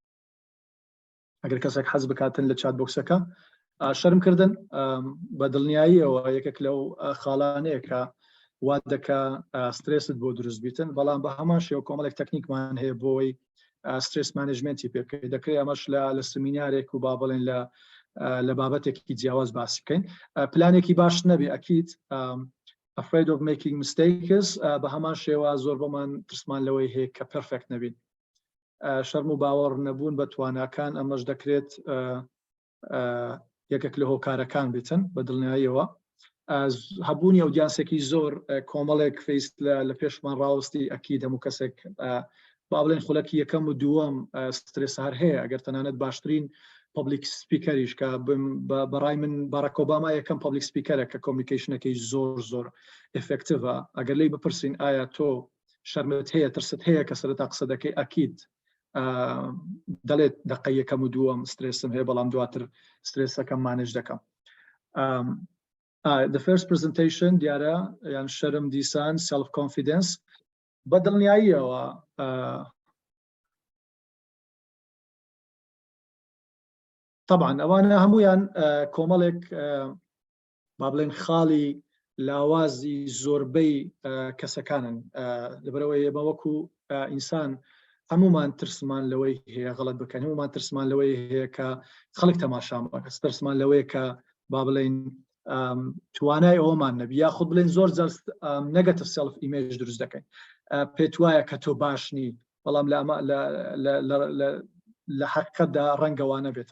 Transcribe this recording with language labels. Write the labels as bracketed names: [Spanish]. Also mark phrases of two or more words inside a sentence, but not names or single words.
[Central Kurdish] ئەگەر کەسێک حەز بکاتن لە چات بۆکسەکە شەرم کردن بە دڵنیاییەوە یەکێک لەو خاڵانەیە کە وا دەکا سترێست بۆ دروست بیتن، بەڵام بە هەمان شێوە کۆمەڵێک تەکنیکمان هەیە بۆی stress managementی پێ بکەین. دەکرێت ئەمەش لە سمینارێک و با بڵێن لە بابەتێکی جیاواز باسی بکەین. پلانێکی باش نەبێ ئەکید [English] afraid of making mistakes، [Central Kurdish] بە هەمان شێوە زۆر بەمان ترسمان لەوەی هەیە کە پەرفێکت نەبین. شەرم و باوەڕ نەبوون بە تواناکان ئەمەش دەکرێت یەکێک لە هۆکارەکان بێتن بە دڵنیاییەوە. هەبوونی ئەودیانسێکی زۆر کۆمەڵێک فیست لە پێشمان ڕاوستی ئەکید هەموو کەسێک با بڵێن خولەکی یەکەم و دووەم سترێس هەر هەیە. ئەگەر تەنانەت باشترین public speakerیش کە بەڕای من باراک ئۆباما یەکەم public speakerە کە کۆمیونیکیشنەکەی زۆر ئفێکتیڤە. ئەگەر لی بپرسین ئایا تۆ شەرمت هەیە ترست هەیە کە سەرەتا قسە دەکەی ئەکید دەڵێت دقەی یەکەم و دووەم سترێسم هەیە بەڵام دواتر سترێسەکەم مانێج دەکەم. [English] The first presentation [Central Kurdish] دیارە یان شەرم دیسان [English] self confidence [Central Kurdish] بە دڵنیاییەوە طبعا ئەوانە هەمویان کۆمەڵێک با بڵێن خاڵی لاوازی زۆربەی کەسەکانن، لەبەرەوەی ئێمە وەکو ئینسان هەمومان ترسمان لەوەی هەیە غەڵەت بکەین، هەمومان ترسمان لەوەی هەیە کە خەڵک تەماشام بکە، ترسمان لەوەیە کە با بڵێن توانای ئەوەمان نەبی یاخود بڵێن زۆر جار negative self image دروست دەکەین، پێت وایە کە تۆ باشنی بەڵام لە حەقیقەتدا ڕەنگە وانە بێتن.